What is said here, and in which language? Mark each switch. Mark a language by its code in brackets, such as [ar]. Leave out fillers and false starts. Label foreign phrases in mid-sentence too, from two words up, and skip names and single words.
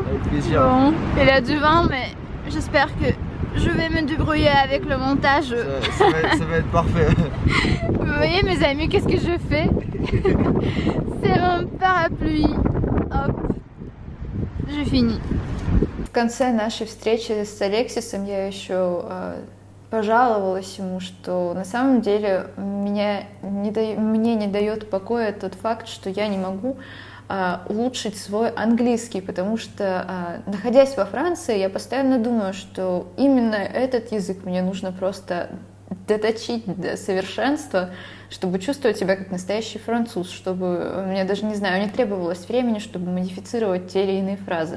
[fr] Avec plaisir. Bon, il a du vent, mais j'espère que je vais me débrouiller avec le montage. Ça va être parfait. Vous voyez mes amis, qu'est-ce que je fais? C'est mon parapluie. Hop, je finis. [ru] В конце нашей встречи с Алексисом я еще пожаловалась ему, что на самом деле мне не дает покоя тот факт, что я не могу улучшить свой английский, потому что, находясь во Франции, я постоянно думаю, что именно этот язык мне нужно просто доточить до совершенства, чтобы чувствовать себя как настоящий француз, чтобы, мне даже, не знаю, не требовалось времени, чтобы модифицировать те или иные фразы.